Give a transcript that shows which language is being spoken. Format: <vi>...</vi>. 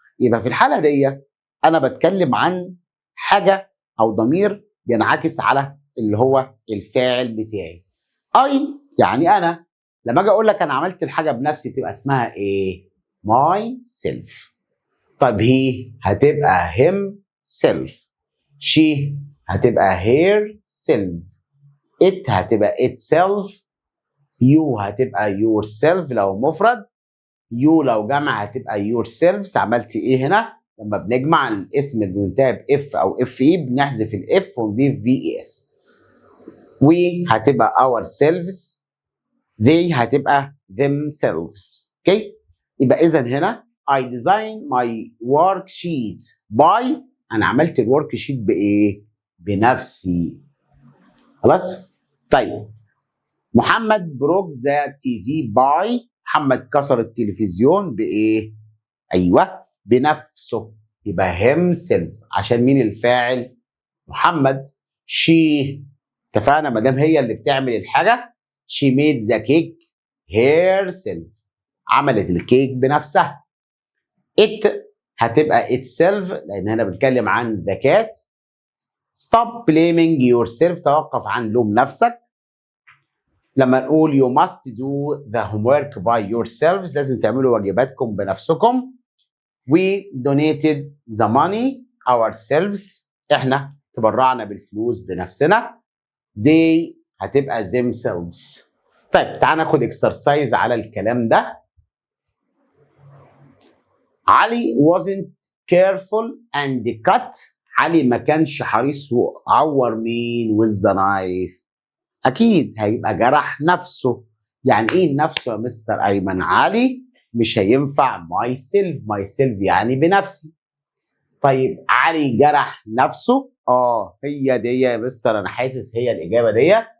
<ar>يبقى في الحاله دي انا بتكلم عن حاجه او ضمير بينعكس على اللي هو الفاعل بتاعي. اي يعني انا. لما اجي اقول لك انا عملت الحاجه بنفسي تبقى اسمها ايه؟ ماي سيلف. طيب هي هتبقى himself.</ar> <en>she هتبقى herself. it هتبقى itself.</en> <ar>you هتبقى yourself لو مفرد. you لو جمع هتبقى yourselves. عملت ايه هنا؟ لما بنجمع الاسم اللي بينتهي باف او اف اي بنحذف الاف ونضيف في اي اس.</ar> <en>we هتبقى ourselves. they هتبقى themselves.</en> <ar>اوكي؟ يبقى اذا هنا</ar> <en>I design my worksheet by</en> <ar>انا عملت الورك شيت بايه؟ بنفسي. خلاص؟ طيب محمد</ar> <en>broke the TV by</en> <ar>محمد كسر التلفزيون بايه؟ ايوه بنفسه. يبقى himself. عشان مين الفاعل؟ محمد. she اتفقنا ما دام هي اللي بتعمل الحاجه</ar> <en>she made the cake herself.</en> <ar>عملت الكيك بنفسها. it هتبقى itself لان هنا بنتكلم عن</ar> <en>the cat. stop blaming yourself</en> <ar>توقف عن لوم نفسك.</ar> <en>لما نقول you must do the homework by yourselves</en> <ar>لازم تعملوا واجباتكم بنفسكم.</ar> <en>we donated the money ourselves</en> <ar>احنا تبرعنا بالفلوس بنفسنا.</ar> <en>they هتبقى themselves.</en> <ar>طيب تعال ناخد اكسرسايز على الكلام ده.</ar> <en>علي wasn't careful and cut.</en> <ar>علي ما كانش حريص وعور مين</ar> <en>with the knife.</en> <ar>اكيد هيبقى جرح نفسه. يعني ايه نفسه يا مستر ايمن؟ علي مش هينفع myself يعني بنفسي. طيب علي جرح نفسه. هي دي يا مستر انا حاسس هي الاجابه دي.</ar>